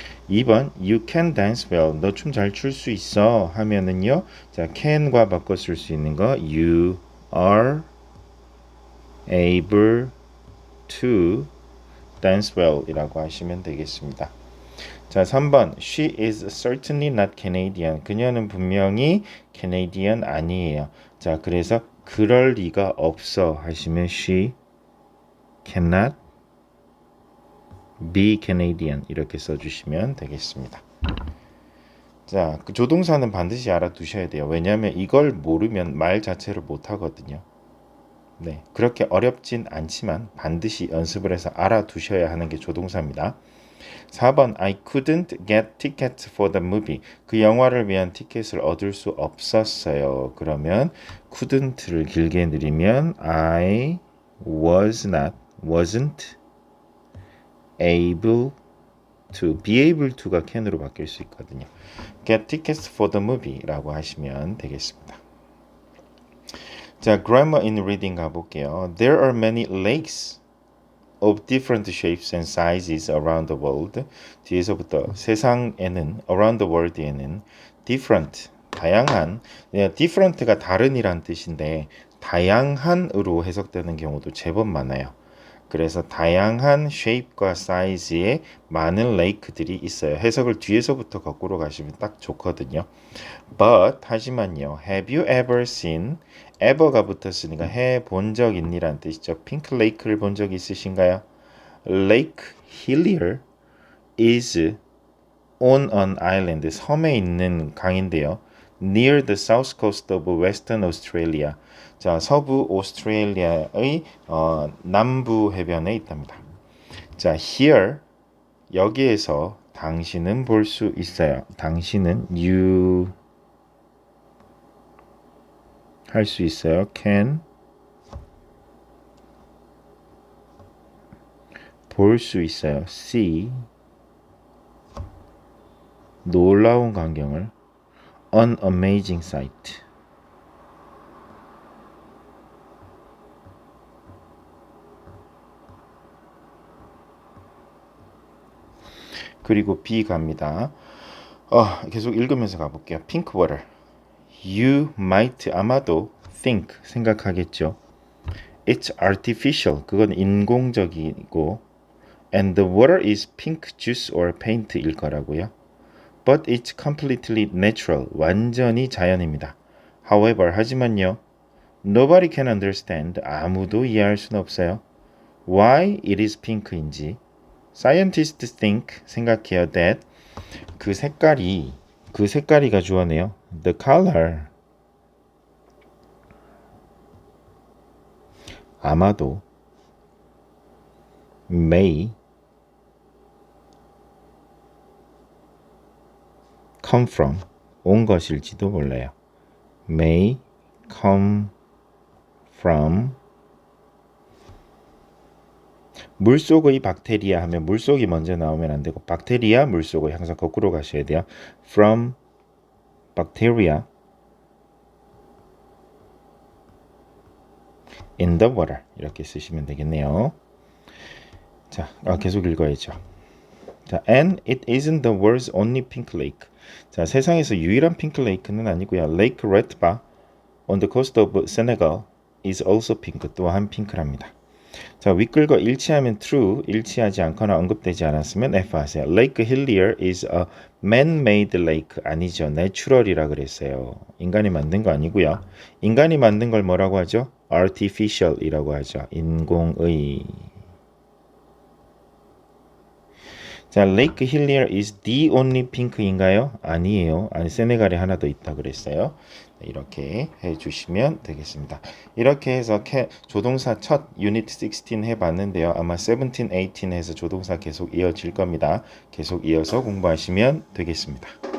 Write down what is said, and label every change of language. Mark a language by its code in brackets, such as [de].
[ko] 2번 [en] you can dance well. [ko] 너 춤 잘 출 수 있어 하면은요. 자, can과 바꿔 쓸 수 있는 거 [en] you are able to dance well [ko] 이라고 하시면 되겠습니다. [en] 자, 3번 She is certainly not Canadian. [ko] 그녀는 분명히 Canadian 아니에요. 자, 그래서 그럴 리가 없어 하시면 [en] She cannot be Canadian [ko] 이렇게 써주시면 되겠습니다. 자, 그 조동사는 반드시 알아두셔야 돼요. 왜냐하면 이걸 모르면 말 자체를 못하거든요. 네, 그렇게 어렵진 않지만 반드시 연습을 해서 알아두셔야 하는 게 조동사입니다. [en] 4번 I couldn't get tickets for the movie. [ko] 그 영화를 위한 티켓을 얻을 수 없었어요. 그러면 couldn't를 길게 늘리면 [en] I wasn't able to, be able to가 [ko] can으로 바뀔 수 있거든요. [en] Get tickets for the movie [ko] 라고 하시면 되겠습니다. 자, [en] grammar in reading [ko] 가볼게요. [en] There are many lakes of different shapes and sizes around the world. [ko] 뒤에서부터 세상에는 [en] around the world에는 [ko] different 다양한 different가 다른이란 뜻인데 다양한으로 해석되는 경우도 제법 많아요. 그래서 다양한 shape과 size의 많은 레이크들이 있어요. 해석을 뒤에서부터 거꾸로 가시면 딱 좋거든요. [en] But [ko] 하지만요. [en] Have you ever seen? [ko] ever가 붙었으니까 해본 적 있니란 뜻이죠. 핑크 레이크를 본 적 있으신가요? [en] Lake Hillier is on an island, [ko] 섬에 있는 강인데요. [en] near the south coast of Western Australia. [ko] 자, 서부 오스트레일리아의 남부 해변에 있답니다. 자, [en] here [ko] 여기에서 당신은 볼 수 있어요. 당신은 you 할 수 있어요. can 볼 수 있어요. [en] see [ko] 놀라운 광경을 [en] an amazing sight. [ko] 그리고 B 갑니다. 계속 읽으면서 가볼게요. [en] pink water. You might [ko] 아마도 [en] think [ko] 생각하겠죠. [en] It's artificial. [ko] 그건 인공적이고 [en] and the water is pink juice or paint일 거라고요. But it's completely natural. [ko] 완전히 자연입니다. However, 하지만요. [en] Nobody can understand. [ko] 아무도 이해할 수는 없어요. [en] Why it is pink [ko] 인지. [en] Scientists think [ko] 생각해요 that 그 색깔이가 주어네요. [en] The color [ko] 아마도 [en] may come from [ko] 온 것일지도 몰라요. [en] may come from [ko] 물속의 박테리아 하면 물속이 먼저 나오면 안 되고 박테리아 물속의 항상 거꾸로 가셔야 돼요. [en] from bacteria in the water [ko] 이렇게 쓰시면 되겠네요. 자, 계속 읽어야죠. 자, [en] and it isn't the world's only pink lake. [ko] 자, 세상에서 유일한 핑크 레이크는 아니고요. [en] Lake Retba on the coast of Senegal is also pink. [ko] 또한 핑크랍니다. 자, 윗글과 일치하면 [en] true, [ko] 일치하지 않거나 언급되지 않았으면 F 하세요. [en] Lake Hillier is a man-made lake. [ko] 아니죠. natural이라 그랬어요. 인간이 만든 거 아니고요. 인간이 만든 걸 뭐라고 하죠? artificial이라고 하죠. 인공의. 자, [en] Lake Hillier is the only pink [ko] 인가요? 아니에요. 세네갈에 하나 더 있다 그랬어요. 이렇게 해주시면 되겠습니다. 이렇게 해서 조동사 첫 유닛 16 해봤는데요. 아마 17, 18 해서 조동사 계속 이어질 겁니다. 계속 이어서 공부하시면 되겠습니다.